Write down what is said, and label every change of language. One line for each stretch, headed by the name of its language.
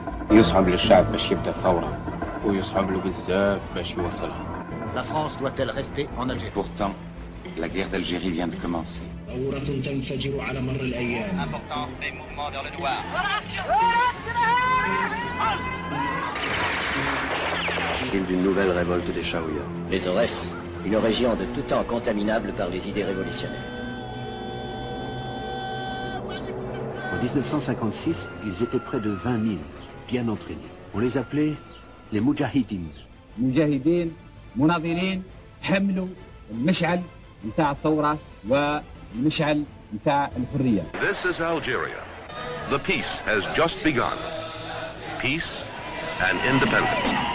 Arabic: يصعب للشعب باش يبدا ثورة ويصعب له بزاف باش يوصلها.
French: La France doit-elle rester en Algérie? Pourtant, la guerre d'Algérie vient de commencer. Important des mouvements vers le noir. D'une nouvelle révolte des Chaouïas. Les Aurès, une région de tout temps contaminable par les idées révolutionnaires. En 1956, ils étaient près de 20 000, bien entraînés. On les appelait les Moudjahidines.
Arabic: مجاهدين مناضلين حملوا المشعل نتاع الثورة والمشعل نتاع الحرية.
English: This is Algeria. The peace has just begun. Peace and independence.